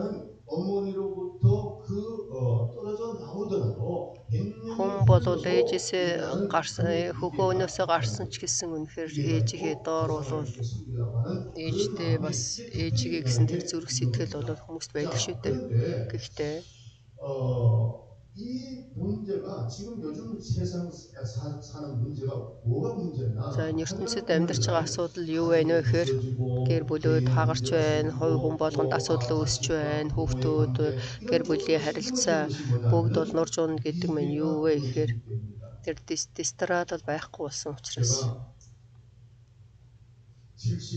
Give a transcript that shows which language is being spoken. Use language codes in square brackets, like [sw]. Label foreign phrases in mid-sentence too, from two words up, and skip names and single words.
[mn] Хүн бол ээжээсээ гарсан, хөхөөнөөсөө гарсан ч гэсэн үнэхээр ээжийнхээ доор бол ээжтэй бас ээжигээ гэсэн тэр зүрх сэтгэл бол хүмүүст байдаг шүү дээ. Гэхдээ [ko] 이 문제가 지금 요즘 세상 사는 문제가 뭐가 문제냐? [mn] За энэ ертөнцид амьдарч байгаа асуудал юу вэ нэ гэхээр гэр бүлүүд хагарч байна, хувь хүн болгонд асуудал үүсч байна, хүүхдүүд, гэр бүлийн харилцаа бүгд бол нурж унна гэдэг нь юу вэ гэхээр тэр дистратал байхгүй болсон учраас би